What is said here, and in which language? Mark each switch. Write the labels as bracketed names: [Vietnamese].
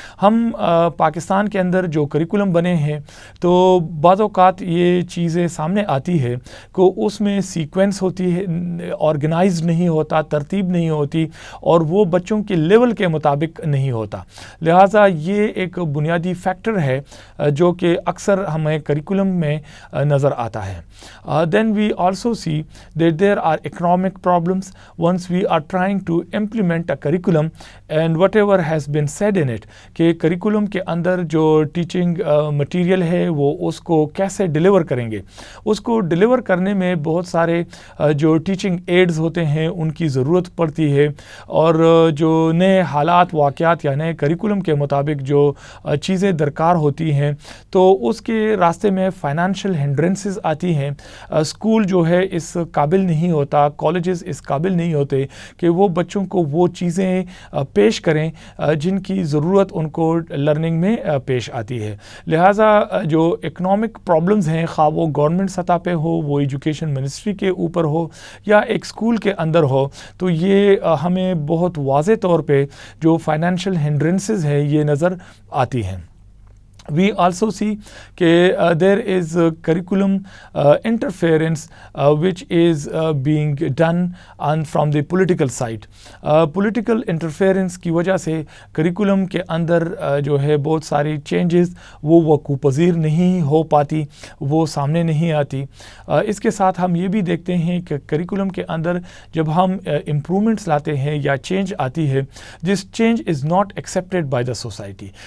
[Urdu] ہم پاکستان کے اندر جو کریکولم بنے ہیں تو بعض اوقات یہ چیزیں سامنے آتی ہے کہ اس میں سیکوینس ہوتی ہے، آرگنائزڈ نہیں ہوتا، ترتیب نہیں ہوتی، اور وہ بچوں کے لیول کے مطابق نہیں ہوتا. لہٰذا یہ ایک بنیادی فیکٹر ہے جو کہ اکثر ہمیں کریکولم میں نظر آتا ہے. [English] Then we also see that there are economic problems once we are trying to implement a curriculum and whatever has been said in it [Urdu] کہ کریکولم کے اندر جو ٹیچنگ مٹیریل ہے وہ اس کو کیسے ڈیلیور کریں گے. اس کو ڈیلیور کرنے میں بہت سارے جو ٹیچنگ ایڈز ہوتے ہیں ان کی ضرورت پڑتی ہے، اور جو نئے حالات واقعات یا نئے کریکولم کے مطابق جو چیزیں درکار ہوتی ہیں تو اس کے راستے میں فائنانشیل ہنڈرنسز آتی ہیں. اسکول جو ہے اس قابل نہیں ہوتا، کالجز اس قابل نہیں ہوتے کہ وہ بچوں کو وہ چیزیں پیش کریں جن کی ضرورت ان کو لرننگ میں پیش آتی ہے. لہٰذا جو اکنامک پرابلمز ہیں، خواہ وہ گورنمنٹ سطح پہ ہو، وہ ایجوکیشن منسٹری کے اوپر ہو یا ایک اسکول کے اندر ہو، تو یہ ہمیں بہت واضح طور پہ جو فائنینشیل ہنڈرنسز ہیں یہ نظر آتی ہیں. [English] We also see that there is curriculum interference which is being done from the political side. [Urdu] Political interference کی وجہ سے curriculum کے اندر جو ہے بہت ساری changes وہ وقوع پذیر نہیں ہو پاتی، وہ سامنے نہیں آتی. اس کے ساتھ ہم یہ بھی دیکھتے ہیں کہ curriculum کے اندر جب ہم improvements لاتے ہیں یا change آتی ہے، [English] this change is not accepted by the society.